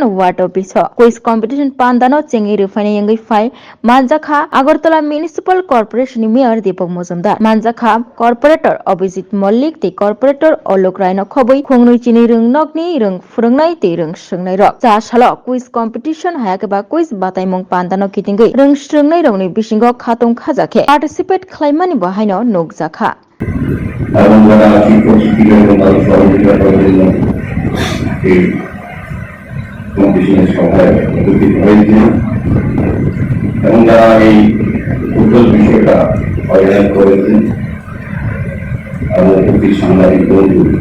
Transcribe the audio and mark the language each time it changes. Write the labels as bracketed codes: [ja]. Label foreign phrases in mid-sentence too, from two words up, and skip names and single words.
[en] ward office quiz competition [trp] pandano chengi rufani yangai fai manjakha Agartala Municipal Corporation ni Mayor Deepak Mojumdar manjakha corporator Abhijit Mallik te corporator Alok Rai no khoboi khongni chini ringnok ni rung phurungnai te rung sungnai rok cha shalo [en] quiz competition [trp] hayakeba quiz bataimung pandano kitingai rung sungnai rongni bisingo khatong khajake participate khlaimani bahaino nukjakha [bn] এবং যারা শিক্ষক শিক্ষিকা এবং তাদের সহযোগিতা করার জন্য এই কম্পিটিশনের সভায় উপস্থিত হয়েছে এবং যারা এই উজ্জ্বল বিষয়টা অর্গানাইজ করেছেন এবং উপস্থিত সাংবাদিক বন্ধু